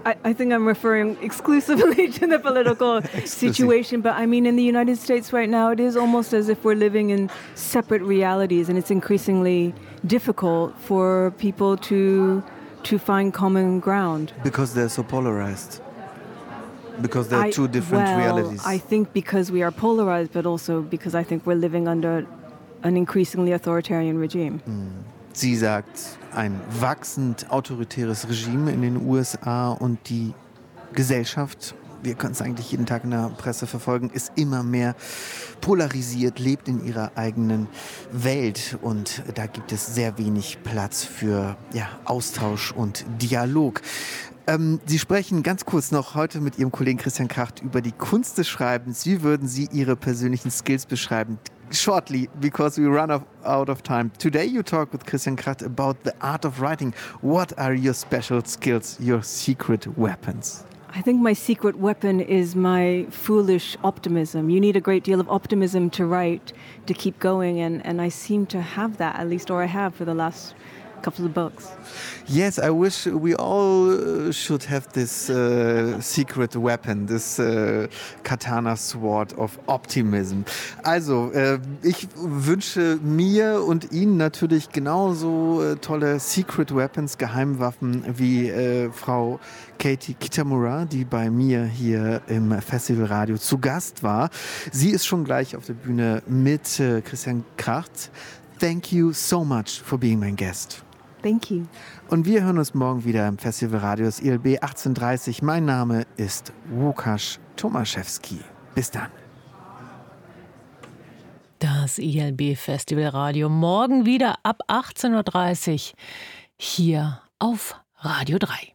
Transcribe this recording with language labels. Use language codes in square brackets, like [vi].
[en] I think I'm referring exclusively to the political situation, but I mean in the United States right now it is almost as if we're living in separate realities and it's increasingly difficult for people to find common ground. Because they're so polarized. Because they're two different realities. I think because we are polarized, but also because I think we're living under an increasingly authoritarian regime. Mm. [de] Sie sagt, ein wachsend autoritäres Regime in den USA und die Gesellschaft, wir können es eigentlich jeden Tag in der Presse verfolgen, ist immer mehr polarisiert, lebt in ihrer eigenen Welt. Und da gibt es sehr wenig Platz für Austausch und Dialog. Sie sprechen ganz kurz noch heute mit Ihrem Kollegen Christian Kracht über die Kunst des Schreibens. Wie würden Sie Ihre persönlichen Skills beschreiben? [en] Shortly, because we run out of time. Today you talk with Christian Kracht about the art of writing. What are your special skills, your secret weapons? I think my secret weapon is my foolish optimism. You need a great deal of optimism to write, to keep going, and I seem to have that, at least, or I have for the last couple of books. Yes, I wish we all should have this secret weapon, this Katana Sword of Optimism. [de] Also, ich wünsche mir und Ihnen natürlich genauso tolle Secret Weapons, Geheimwaffen wie Frau Katie Kitamura, die bei mir hier im Festival Radio zu Gast war. Sie ist schon gleich auf der Bühne mit Christian Kracht. [en] Thank you so much for being my guest. Thank you. [de] Und wir hören uns morgen wieder im Festival Radios ILB 18:30. Mein Name ist Łukasz Tomaszewski. Bis dann. Das ILB Festival Radio morgen wieder ab 18:30 hier auf Radio 3.